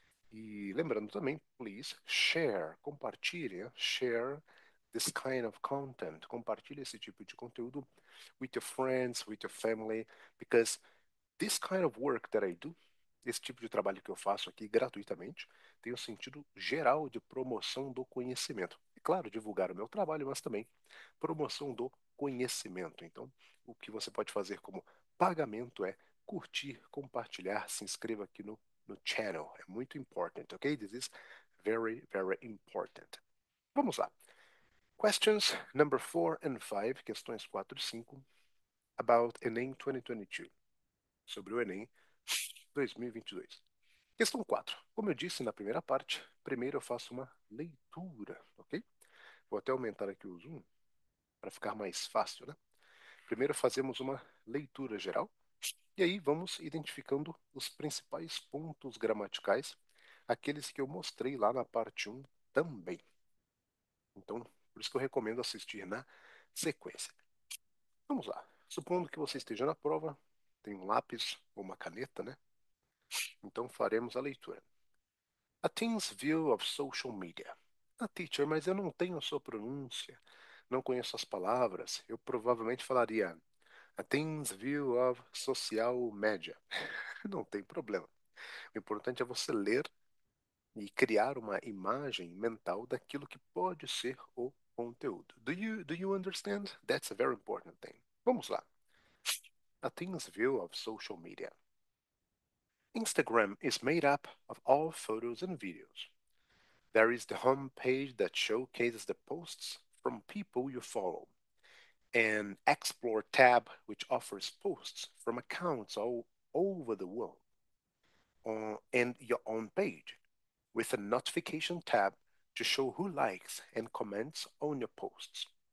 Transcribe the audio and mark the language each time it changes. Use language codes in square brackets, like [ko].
[pt] E lembrando também, [en] please, [pt] compartilhe, [en] share this kind of content, [pt] compartilhe esse tipo de conteúdo [en] with your friends, with your family, because this kind of work that I do, [pt] esse tipo de trabalho que eu faço aqui gratuitamente, tem um sentido geral de promoção do conhecimento. E claro, divulgar o meu trabalho, mas também promoção do conhecimento. Então, o que você pode fazer como pagamento é curtir, compartilhar, se inscreva aqui no channel. É muito importante, ok? [en] This is very, very important. [pt] Vamos lá. [en] Questions number 4 and 5, [pt] questões 4 e 5, [en] about ENEM 2022, [pt] sobre o ENEM 2022. Questão 4. Como eu disse na primeira parte, primeiro eu faço uma leitura, ok? Vou até aumentar aqui o zoom para ficar mais fácil, né? Primeiro fazemos uma leitura geral e aí vamos identificando os principais pontos gramaticais, aqueles que eu mostrei lá na parte um também. Então, por isso que eu recomendo assistir na sequência. Vamos lá. Supondo que você esteja na prova, tem um lápis ou uma caneta, né? Então faremos a leitura. [en] A teen's view of social media. [pt] Ah, teacher, mas eu não tenho a sua pronúncia, não conheço as palavras. Eu provavelmente falaria [en] a teen's view of social media. [pt] Não tem problema. O importante é você ler e criar uma imagem mental daquilo que pode ser o conteúdo. [en] Do you understand? That's a very important thing. [pt] Vamos lá. [en] A teen's view of social media. Instagram is made up of all photos and videos. There is the home page that showcases the posts from people you follow, an Explore tab which offers posts from accounts all over the world, and your own page, with a notification tab to show who likes and comments on your posts.